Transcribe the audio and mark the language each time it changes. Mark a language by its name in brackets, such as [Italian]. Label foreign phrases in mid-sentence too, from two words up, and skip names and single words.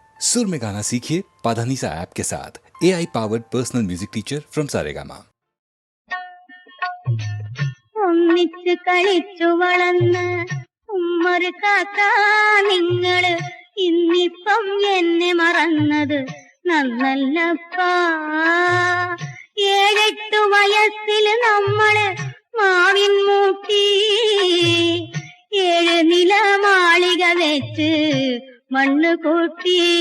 [Hindi] सुर में गाना सीखिए पाधानीसा ऐप के साथ। [English] AI powered personal music teacher from Saregama. [Malayalam] ഒന്നിച്ച് കളിച്ചു വളർന്ന ഉമ്മറ് കാക്ക നിങ്ങള് ഇന്നിപ്പം എന്നെ മറന്നത് നന്നല്ലപ്പാ. 7-8 വയസ്സിൽ നമ്മള് മാവിൻ മൂട്ടി 7 നില മാളിക വെച്ച് മണ്ണ് കൂട്ടി.